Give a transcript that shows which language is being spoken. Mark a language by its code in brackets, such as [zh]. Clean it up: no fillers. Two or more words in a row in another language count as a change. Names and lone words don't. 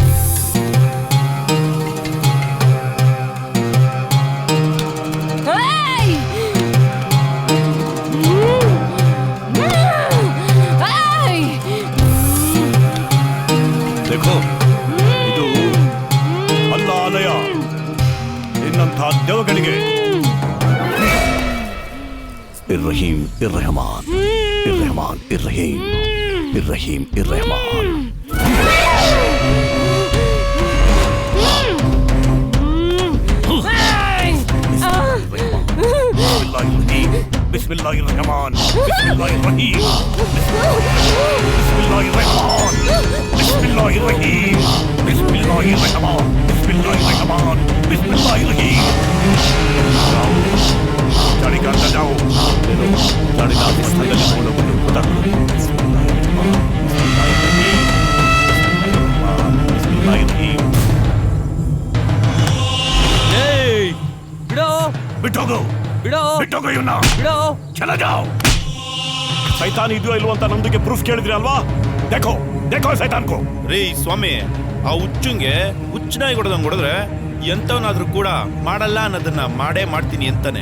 [kn] देखो, ಇದು ಅಲ್ಲ ಆಲಯ. ನಿನ್ನಂಥ ದೇವಗಳಿಗೆ [ar] الرحيم الرحمن، الرحمن الرحيم، الرحيم الرحمن. بسم الله الرحمن، بسم الله الرحيم، بسم الله الرحمن، بسم الله الرحيم، بسم الله الرحمن، بسم الله الرحمن، بسم الله الرحيم. [hi] गाड़ी का अंदर जाओ. गाड़ी का अंदर जाओ. [ar] بسم الله الرحيم. [kn] ಬಿಡೋ ಬಿಟ್ಟೋಗು, ಬಿಡೋ ಬಿಟ್ಟೋಗು ಇವನ್ನ. ಬಿಡೋ, [hi] चल जाओ. [kn] ಸೈತಾನ್ ಇದೆಯೋ ಇಲ್ವೋ ಅಂತ ನಮ್ದಕ್ಕೆ ಪ್ರೂಫ್ ಕೇಳಿದ್ರಿ ಅಲ್ವಾ? [hi] देखो देखो सैतान को. [kn] ರೀ ಸ್ವಾಮಿ, ಆ ಹುಚ್ಚುಂಗೆ ಹುಚ್ಚನಾಗಿ ಹೊಡೆದಂಗೆ ಹೊಡೆದ್ರೆ ಎಂತವನಾದ್ರೂ ಕೂಡ ಮಾಡಲ್ಲ ಅನ್ನೋದನ್ನ ಮಾಡೇ ಮಾಡ್ತೀನಿ ಅಂತಾನೆ.